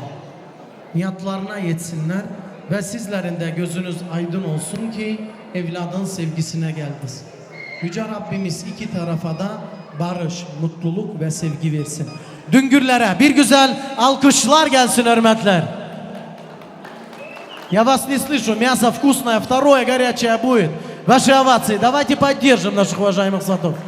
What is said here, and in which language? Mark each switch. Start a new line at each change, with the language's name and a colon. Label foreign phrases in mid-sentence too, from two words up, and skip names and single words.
Turkish: Niyatlarına yetsinler ve sizlerin de gözünüz aydın olsun ki evladın sevgisine geldiniz. Yüce Rabbimiz iki tarafa da barış, mutluluk ve sevgi versin. Düngürlere bir güzel alkışlar gelsin hürmetler.
Russian: Я вас не слышу, мясо вкусное, второе горячее будет. Ваши овации, давайте поддержим наших уважаемых сватов.